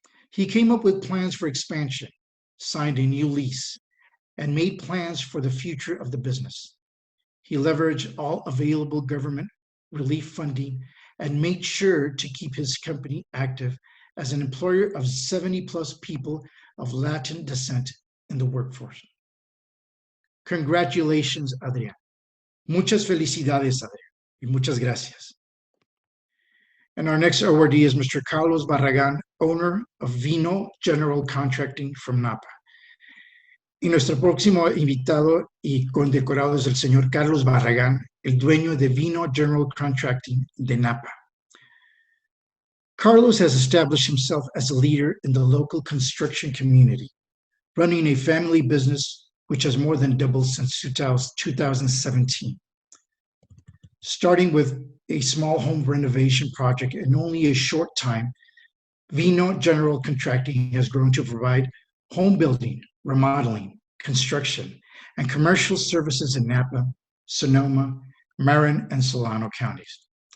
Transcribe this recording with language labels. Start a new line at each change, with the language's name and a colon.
English: He came up with plans for expansion, signed a new lease, and made plans for the future of the business. He leveraged all available government relief funding and made sure to keep his company active as an employer of 70+ people of Latin descent in the workforce. Congratulations, Adrian.
Spanish: Muchas felicidades, Adrian, y muchas gracias.
English: And our next awardee is Mr. Carlos Barragan, owner of Vino General Contracting from Napa.
Spanish: Y nuestro próximo invitado y condecorado es el señor Carlos Barragan, el dueño de Vino General Contracting de Napa.
English: Carlos has established himself as a leader in the local construction community, running a family business which has more than doubled since 2017. Starting with a small home renovation project in only a short time, Vino General Contracting has grown to provide home building, remodeling, construction, and commercial services in Napa, Sonoma, Marin, and Solano counties.